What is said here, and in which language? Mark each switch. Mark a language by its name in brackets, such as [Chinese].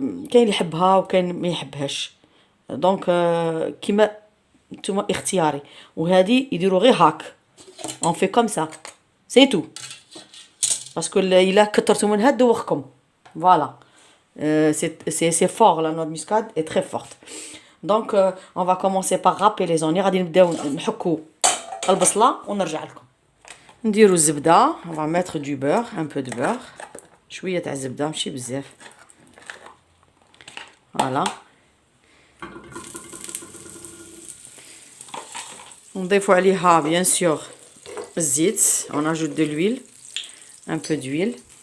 [Arabic] كاين اللي يحبها وكاين ما يحبهاش، دونك كيما نتوما اختياري. وهذه يديروا غير هاك، [French] اون في كوم سا سي تو، [Arabic] باسكو الا كثرتوا منها دوخكم. [French] فوالا. C'est fort, la noix de muscade est très forte. Donc on va commencer par râper les oignons. [Arabic] غادي نبداو نحكو البصله ونرجع لكم. نديرو الزبده، [French] on va mettre du beurre, un peu de beurre، [Arabic] شويه تاع الزبده ماشي بزاف. [French] فوالا. [Arabic] نضيفو عليها [French] بيان سور الزيت، on ajoute de l'huile, un peu d'huile.